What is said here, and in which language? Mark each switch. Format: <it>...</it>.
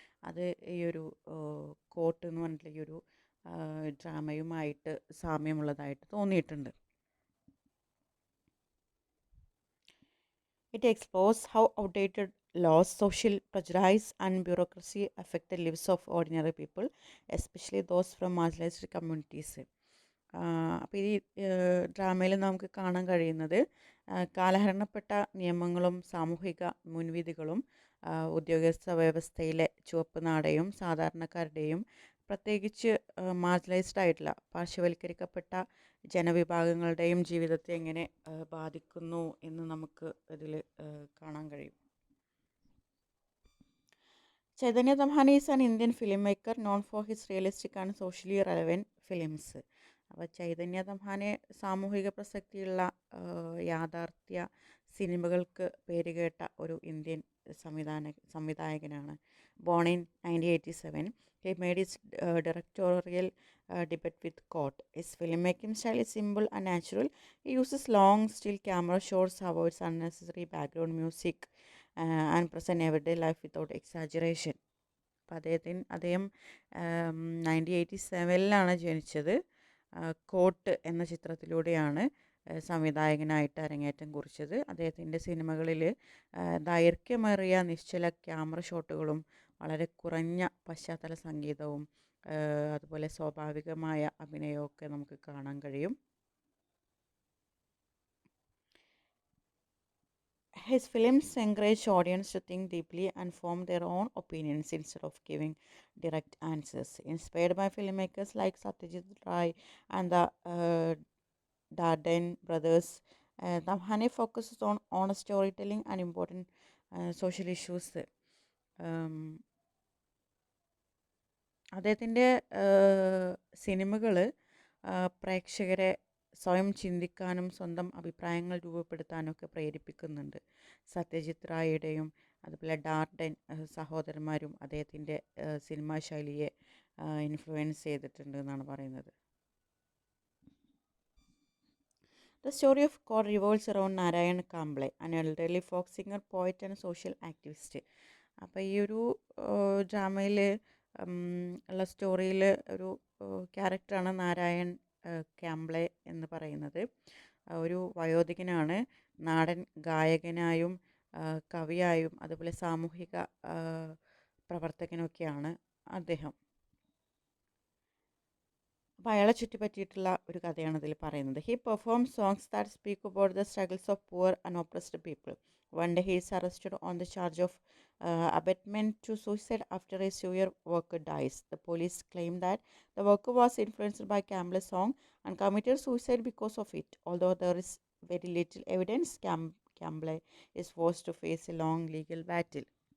<ml>അത് ഈ ഒരു കോട്ട് എന്ന് പറഞ്ഞിട്ടുള്ള ഈ ഒരു ഡ്രാമയുമായിട്ട് സാമ്യമുള്ളതായിട്ട് തോന്നിയിട്ടുണ്ട്.</ml> <en>It explores how outdated laws, social prejudice and bureaucracy affect the lives of ordinary people, especially those from marginalized communities.</en> <ml>അപ്പോൾ ഈ ഡ്രാമയിൽ നമുക്ക് കാണാൻ കഴിയുന്നത് കാലഹരണപ്പെട്ട നിയമങ്ങളും സാമൂഹിക മുൻവിധികളും ഉദ്യോഗസ്ഥ വ്യവസ്ഥയിലെ ചുവപ്പ് നാടയും സാധാരണക്കാരുടെയും പ്രത്യേകിച്ച് മാർജിനലൈസ്ഡ് ആയിട്ടുള്ള പാർശ്വവൽക്കരിക്കപ്പെട്ട ജനവിഭാഗങ്ങളുടെയും ജീവിതത്തെ എങ്ങനെ ബാധിക്കുന്നു എന്ന് നമുക്ക് ഇതിൽ കാണാൻ കഴിയും.</ml> <en>Chaitanya Tamhane is an Indian filmmaker known for his realistic and socially relevant films.</en> <ml>അപ്പോൾ ചൈതന്യ തംഹാനെ സാമൂഹിക പ്രസക്തിയുള്ള യാഥാർത്ഥ്യ സിനിമകൾക്ക് പേരുകേട്ട ഒരു ഇന്ത്യൻ സംവിധായകനാണ്.</ml> <en>Born in 1987, he made his directorial debut with Court. His filmmaking style is simple and natural. He uses long, still camera shots, avoids unnecessary background music, and present everyday life without exaggeration.</en> <ml>അപ്പോൾ അദ്ദേഹം 1987 ജനിച്ചത്. Coat എന്ന ചിത്രത്തിലൂടെയാണ് സംവിധായകനായിട്ട് അരങ്ങേറ്റം കുറിച്ചത്. അദ്ദേഹത്തിൻ്റെ സിനിമകളിൽ ദൈർഘ്യമേറിയ നിശ്ചല ക്യാമറ ഷോട്ടുകളും വളരെ കുറഞ്ഞ പശ്ചാത്തല സംഗീതവും അതുപോലെ സ്വാഭാവികമായ അഭിനയമൊക്കെ നമുക്ക് കാണാൻ കഴിയും.</ml> <en>His films encourage audience to think deeply and form their own opinions instead of giving direct answers. Inspired by filmmakers like Satyajit Ray and the Darden brothers, Tamhane focuses on honest storytelling and important social issues.</en> <ml>അദ്ദേഹത്തിൻ്റെ സിനിമകൾ പ്രേക്ഷകരെ സ്വയം ചിന്തിക്കാനും സ്വന്തം അഭിപ്രായങ്ങൾ രൂപപ്പെടുത്താനൊക്കെ പ്രേരിപ്പിക്കുന്നുണ്ട്. സത്യജിത് റായിയുടെയും അതുപോലെ ഡാർഡൻ സഹോദരന്മാരും അദ്ദേഹത്തിൻ്റെ സിനിമാ ശൈലിയെ ഇൻഫ്ലുവൻസ് ചെയ്തിട്ടുണ്ട് എന്നാണ് പറയുന്നത്.</ml> <en>The story of Court revolves around Narayan Kamble, an elderly folk singer, poet and social activist.</en> <ml>അപ്പോൾ ഈ ഒരു ഡ്രാമയിൽ ഉള്ള സ്റ്റോറിയിൽ ഒരു ക്യാരക്ടറാണ് നാരായൺ കാംബ്ലെ എന്ന് പറയുന്നത്. ഒരു വയോധികനാണ്. നാടൻ ഗായകനായും കവിയായും അതുപോലെ സാമൂഹിക പ്രവർത്തകനൊക്കെയാണ് അദ്ദേഹം. അപ്പോൾ അയാളെ ചുറ്റിപ്പറ്റിയിട്ടുള്ള ഒരു കഥയാണ് ഇതിൽ പറയുന്നത്.</ml> <en>He perform songs that speak about the struggles of poor and oppressed people. One day he is arrested on the charge of abetment to suicide after a sewer worker dies. The police claim that the worker was influenced by Camble's song and committed suicide because of it. Although there is very little evidence, Campbell is forced to face a long legal battle.</en>